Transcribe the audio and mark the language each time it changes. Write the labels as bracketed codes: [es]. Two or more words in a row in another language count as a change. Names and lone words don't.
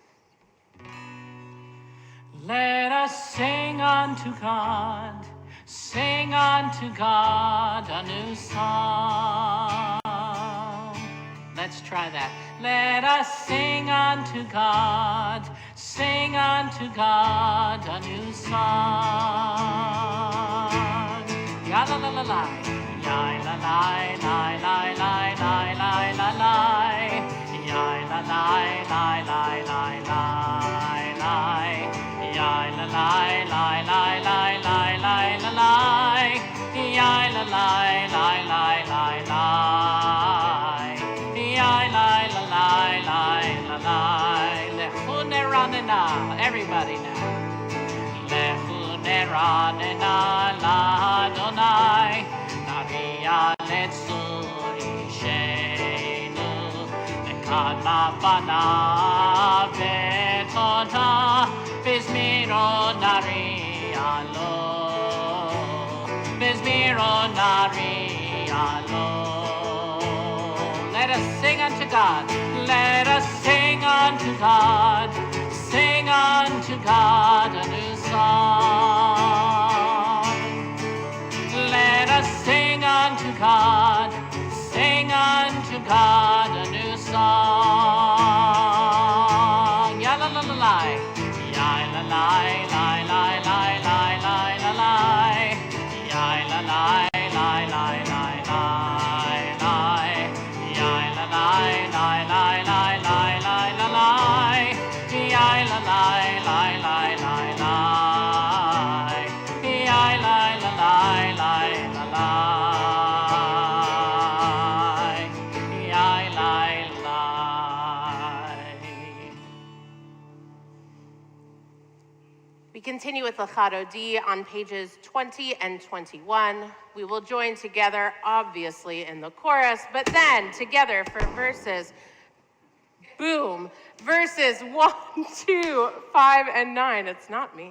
[en] Let us sing unto God a new song. Let's try that. Let us sing unto God a new song. Ya la la la la, ya la la la la la la la la la, ya la la la la la la la, ya la la la la la la la la la, ya la la la la la la. Everybody now. [he] לכו נרננה לה' נריעה לצור ישענו נקדמה פניו בתודה בזמירות נריע לו בזמירות נריע לו. [en] Let us sing unto God. Let us sing unto God. Sing unto God a new song. Let us sing unto God a new song. Ya la la la la, ya la la la la la la la la la, ya la la la la la la la, ya la la la la la la la la. La la la la la la la, la la la la la la, la. We continue with Lechado D on pages 20 and 21. We will join together, obviously, in the chorus, but then together for verses. Boom. Verses 1, 2, 5, and 9. It's not me.